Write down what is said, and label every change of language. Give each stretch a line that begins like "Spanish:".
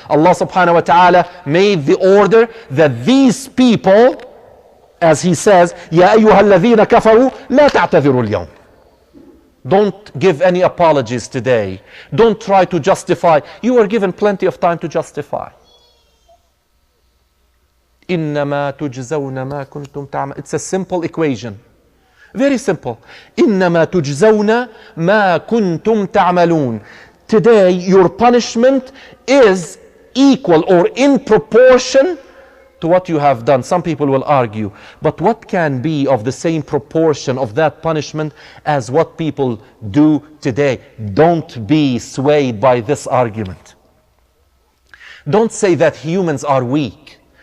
English: Allah subhanahu wa ta'ala made the order that these people, as He says,
Arabic: يا أيها الذين كفروا لا تعتذروا اليوم.
English: Don't give any apologies today. Don't try to justify. You were given plenty of time to justify.
Arabic: إنما تجزون ما كنتم تعملون.
English: It's a simple equation. Very simple.
Arabic: إنما تجزون ما كنتم تعملون.
English: Today your punishment is equal or in proportion to what you have done. Some people will argue, but what can be of the same proportion of that punishment as what people do today? Don't be swayed by this argument. Don't say that humans are weak.